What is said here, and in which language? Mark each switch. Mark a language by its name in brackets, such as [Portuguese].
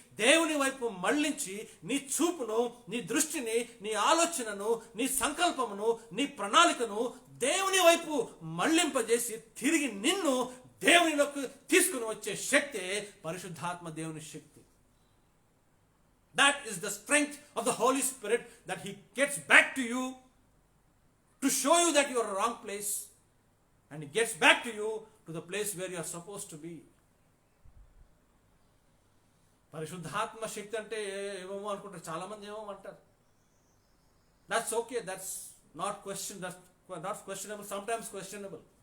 [Telugu] దేవుని వైపు మళ్లించి నీ చూపును, నీ దృష్టిని, నీ ఆలోచనను, నీ సంకల్పమును, నీ ప్రణాళికను దేవుని వైపు మళ్లింపజేసి తిరిగి నిన్ను దేవునిలోకి తీసుకుని వచ్చే శక్తి పరిశుద్ధాత్మ దేవుని శక్తి. [English] That is the strength of the Holy Spirit, that He gets back to you to show you that you are in a wrong place, and He gets back to you to the place where you are supposed to be. [Telugu] పరిశుద్ధాత్మ శక్తి అంటే ఏమేమో అనుకుంటారు చాలా మంది, ఏమో అంటారు. [English] That's okay, that's not questionable, sometimes questionable.